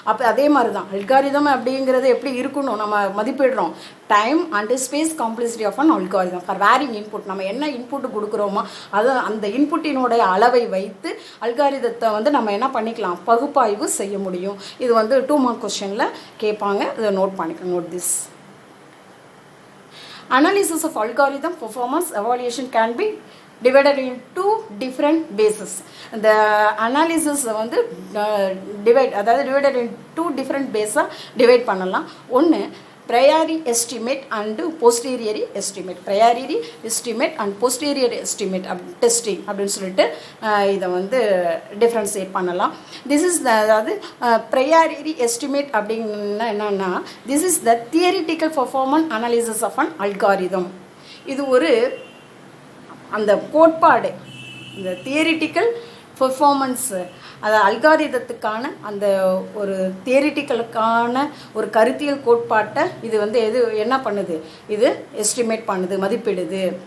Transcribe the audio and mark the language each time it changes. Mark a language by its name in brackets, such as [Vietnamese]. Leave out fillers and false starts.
[Tamil] அப்போ அதே மாதிரி தான் அல்காரிதம் அப்படிங்கிறது எப்படி இருக்கணும், நம்ம மதிப்பிடுறோம் [English] Time and space complexity of an algorithm for varying input. [Tamil] நம்ம என்ன இன்புட் கொடுக்குறோமோ அது அந்த இன்புட்டினுடைய அளவை வைத்து அல்காரிதத்தை வந்து நம்ம என்ன பண்ணிக்கலாம், பகுப்பாய்வு செய்ய முடியும். இது வந்து 2 மார்க் கொஸ்டினில் கேட்பாங்க, இதை note this. [English] Analysis of algorithm performance evaluation can be divided in 2 different bases. The analysis வந்து divided in 2 different bases divide [Tamil] பண்ணலாம். [English] ஒன்று priori estimate and posteriori estimate. Priori estimate and posteriori estimate testing [Tamil] அப்படின்னு சொல்லிட்டு இதை வந்து differentiate பண்ணலாம். அதாவது [English] priori estimate [Tamil] அப்படின்னா என்னன்னா, [English] this is the theoretical performance analysis of an algorithm. [Tamil] இது அந்த கோட்பாடு, இந்த தியரிட்டிக்கல் பெர்ஃபார்மன்ஸு, அது அல்காரிதத்துக்கான அந்த ஒரு தியரிட்டிக்கலுக்கான ஒரு கருத்தியல் கோட்பாட்டை இது வந்து என்ன பண்ணுது, இது எஸ்டிமேட் பண்ணுது, மதிப்பிடுது.